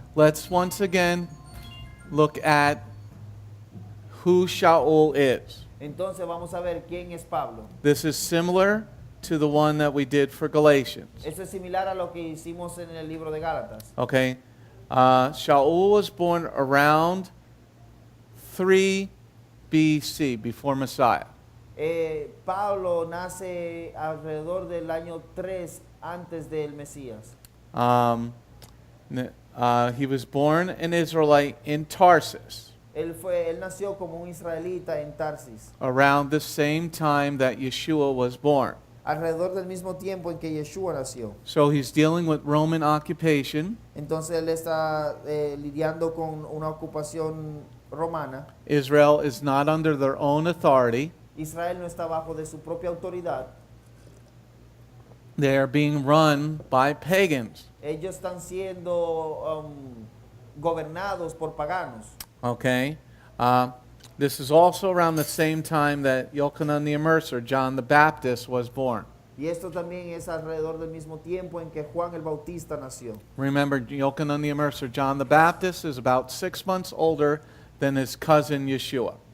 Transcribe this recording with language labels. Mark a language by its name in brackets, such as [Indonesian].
[English] let's once again look at who Shaul is. [Spanish] Entonces vamos a ver quién es Pablo. [English] This is similar to the one that we did for Galatians. [Spanish] Esto es similar a lo que hicimos en el libro de Gálatas. [English] Okay? Shaul was born around 3 BC, before Messiah. [Spanish] Pablo nace alrededor del año 3 antes del Mesías. [English] He was born an Israelite in Tarsus [Spanish] Él nació como un israelita en Tarsis, [English] around the same time that Yeshua was born. [Spanish] alrededor del mismo tiempo en que Yeshua nació. [English] So he's dealing with Roman occupation. [Spanish] Entonces él está lidiando con una ocupación romana. [English] Israel is not under their own authority. [Spanish] Israel no está bajo de su propia autoridad. [English] They are being run by pagans. [Spanish] Ellos están siendo gobernados por paganos. [English] Okay? This is also around the same time that Yochanan the Immerser, John the Baptist, was born. [Spanish] Y esto también es alrededor del mismo tiempo en que Juan el Bautista nació. [English] Remember, Yochanan the Immerser, John the Baptist, is about 6 months older than his cousin Yeshua.